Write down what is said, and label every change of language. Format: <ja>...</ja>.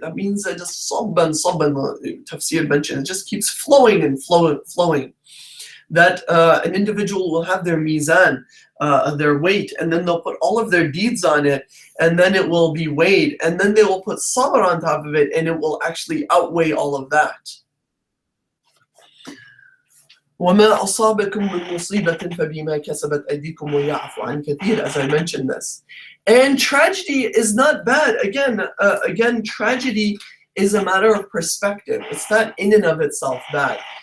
<en>That means that just sabban, tafsir mentioned, it just keeps flowing and flowing. That an individual will have their mizan, their weight, and then they'll put all of their deeds on it, and then it will be weighed, and then they will put sabr on top of it, and it will actually outweigh all of that.</en> <ar>وَمَا أَصَابَكُم مِّن مُّصِيبَةٍ فَبِمَا كَسَبَتْ أَيْدِيكُمْ وَيَعْفُ عَن كَثِيرٍ,</ar> <en>as I mentioned this. And tragedy is not bad. Again, tragedy is a matter of perspective. It's not in and of itself bad.</en>